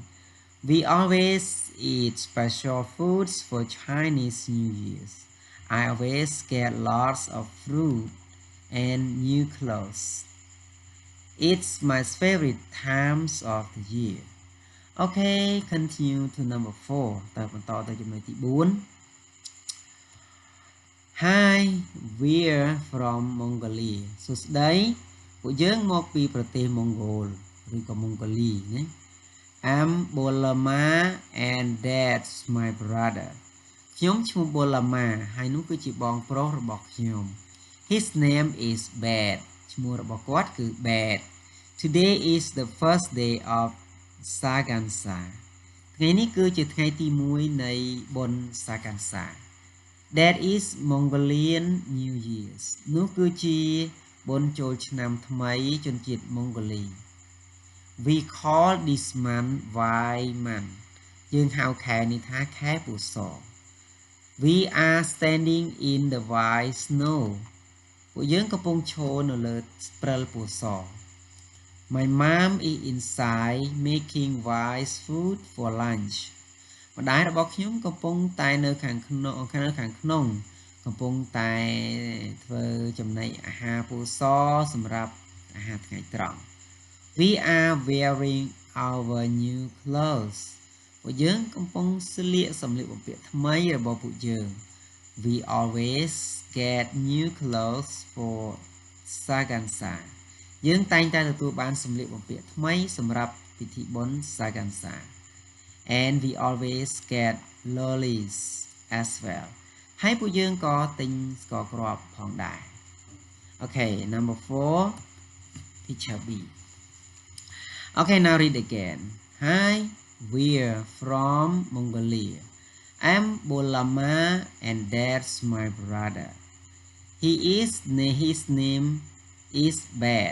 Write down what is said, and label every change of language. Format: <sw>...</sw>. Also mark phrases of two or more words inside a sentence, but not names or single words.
<en>We always eat special foods for Chinese New Year's. I always get lots of fruit and new clothes. It's my favorite times of the year. Okay, continue to number 4.</en> <km>តើបន្តទៅចំណុចទី 4.</km> <en>Hi, we're from Mongolia.</en> <km>សួស្តីពួកយើងមកពីប្រទេសម៉ុងហ្គោលឬក៏ម៉ុងហ្គូលីណា</km> <en>I'm Bolama and that's my brother.</en> <km>ខ្ញុំឈ្មោះ Bolama ហើយនោះគឺជាបងប្រុសរបស់ខ្ញុំ</km> <en>His name is Bad.</en> <km>ឈ្មោះរបស់គាត់គឺ Bad.</km> <en>Today is the first day of Sagansa.</en> <km>ថ្ងៃនេះគឺជាថ្ងៃទី 1 នៃបុណ្យ Sagansa.</km> <en>That is Mongolian New Year's.</en> <km>នោះគឺជាបុណ្យចូលឆ្នាំថ្មីជនជាតិម៉ុងហ្គូលី</km> <en>We call this month Vai month.</en> <km>យើងហៅខែនេះថាខែពូស</km> <en>We are standing in the white snow.</en> <km>ពួកយើងកំពុងឈរនៅលើព្រិលពូស</km> <en>My mom is inside making rice food for lunch.</en> <km>ម្ដាយរបស់ខ្ញុំកំពុងតែនៅខាងក្នុងកំពុងតែធ្វើចំណីអាហារពូសសម្រាប់អាហារថ្ងៃត្រង់</km> <en>We are wearing our new clothes.</en> <km>ពួកយើងកំពុងស្លៀកសម្លៀកបំពាក់ថ្មីរបស់ពួកយើង</km> <en>We always get new clothes for Sagansa.</en> <km>យើងតែងតែទទួលបានសម្លៀកបំពាក់ថ្មីសម្រាប់ពិធីបុណ្យ Sagansa.</km> <en>And we always get lollies as well.</en> <km>ហើយពួកយើងក៏ទិញស្ករគ្រាប់ផងដែរ</km> <en>Okay, number 4, picture B. Okay, now read again. Hi, we're from Mongolia. I'm Bolama and that's my brother. His name is Bad.</en>